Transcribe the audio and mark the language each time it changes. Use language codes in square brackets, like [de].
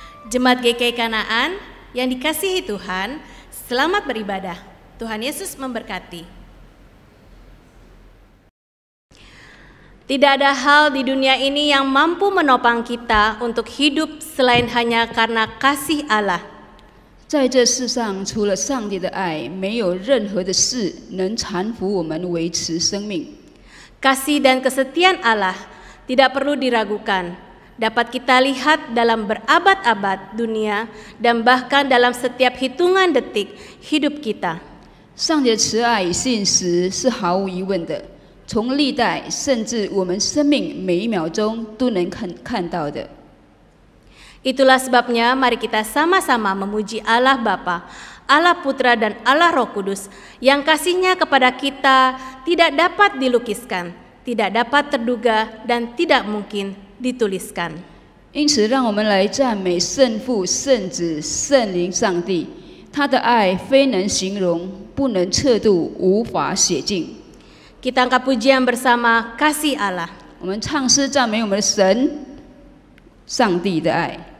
[id] Jemaat GKI Kanaan yang dikasihi Tuhan, selamat beribadah. Tuhan Yesus memberkati. Tidak ada hal di dunia ini yang mampu menopang kita untuk hidup selain hanya karena kasih Allah. [zh] 在这世上，除了上帝的爱，没有任何的事能搀扶我们维持生命。 [id] Kasih dan kesetiaan Allah tidak perlu diragukan, dapat kita lihat dalam berabad-abad dunia dan bahkan dalam setiap hitungan detik hidup kita. [zh] 上帝的慈爱与信实是毫无疑问的，从历代甚至我们生命每一秒钟都能看到的。 [id] Itulah sebabnya mari kita sama-sama memuji Allah Bapa, Allah Putra dan Allah Roh Kudus yang kasihnya kepada kita tidak dapat dilukiskan, tidak dapat terduga dan tidak mungkin dituliskan. [zh] 因此，让我们来赞美圣父、圣子、圣灵上帝，他的爱非能形容，不能测度，无法写尽。 [id] Kita angkat pujian bersama kasih Allah. [zh] 我们唱诗赞美我们的神，上帝的爱。